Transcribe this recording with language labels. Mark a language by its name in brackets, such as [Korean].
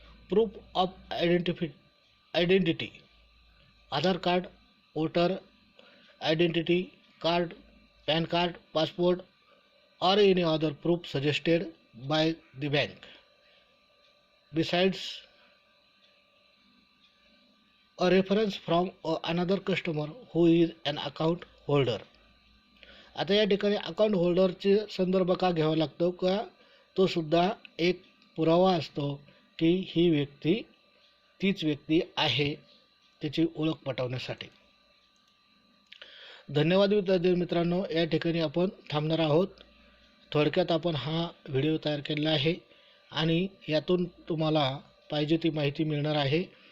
[English] proof of identity, [Marathi] Aadhaar card, voter identity card, pan card, passport [English] or any other proof suggested by the bank. Besides, a reference from another customer who is an account holder. [Marathi] आता या ठिकाणी account होल्डरचे संदर्भ का घ्यावा लागतो का तो सुद्धा एक पुरावा असतो की ही व्यक्ती तीच व्यक्ती आहे, त्याची ओळख पटवण्यासाठी. धन्यवाद विद्यार्थी मित्रांनो, या ठिकाणी आपण थांबणार आहोत. थोडक्यात आपण हा व्हिडिओ तयार केलेला आहे आणि यातून तुम्हाला पाहिजे ती माहिती मिळणार आहे.